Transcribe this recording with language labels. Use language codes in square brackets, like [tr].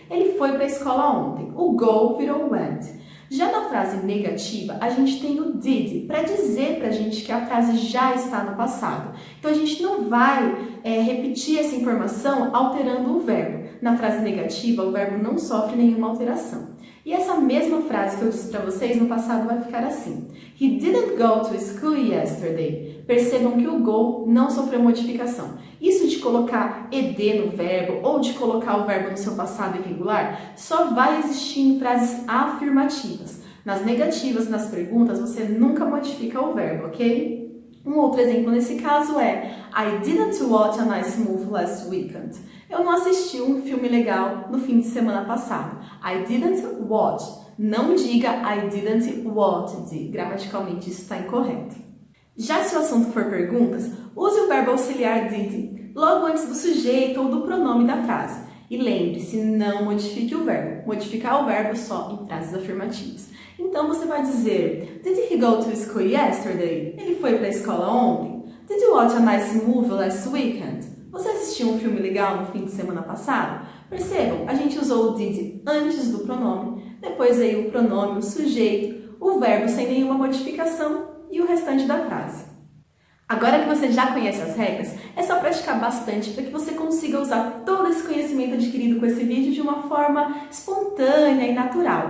[pt] Ele foi para a escola ontem. O go virou went. Já na frase negativa, a gente tem o did para dizer para a gente que a frase já está no passado. Então a gente não vai repetir essa informação alterando o verbo. Na frase negativa, o verbo não sofre nenhuma alteração. E essa mesma frase que eu disse para vocês no passado vai ficar assim. [en] He didn't go to school yesterday. [pt] Percebam que o go não sofreu modificação. Isso de colocar ed no verbo ou de colocar o verbo no seu passado irregular só vai existir em frases afirmativas. Nas negativas, nas perguntas, você nunca modifica o verbo, ok? Um outro exemplo nesse caso é [en] I didn't watch a nice movie last weekend. [pt] Eu não assisti um filme legal no fim de semana passado. [en] I didn't watch. [pt] Não diga [en] I didn't watch. [pt] Gramaticalmente isso está incorreto. Já se o assunto for perguntas, use o verbo auxiliar did logo antes do sujeito ou do pronome da frase. E lembre-se, não modifique o verbo. Modificar o verbo só em frases afirmativas. Então você vai dizer [en] Did he go to school yesterday? [pt] Ele foi para a escola ontem? [en] Did you watch a nice movie last weekend? [pt] Você assistiu um filme legal no fim de semana passado? Percebam, a gente usou o did antes do pronome, depois veio o pronome, o sujeito, o verbo sem nenhuma modificação e o restante da frase. Agora que você já conhece as regras, é só praticar bastante para que você consiga usar todo esse conhecimento adquirido com esse vídeo de uma forma espontânea e natural.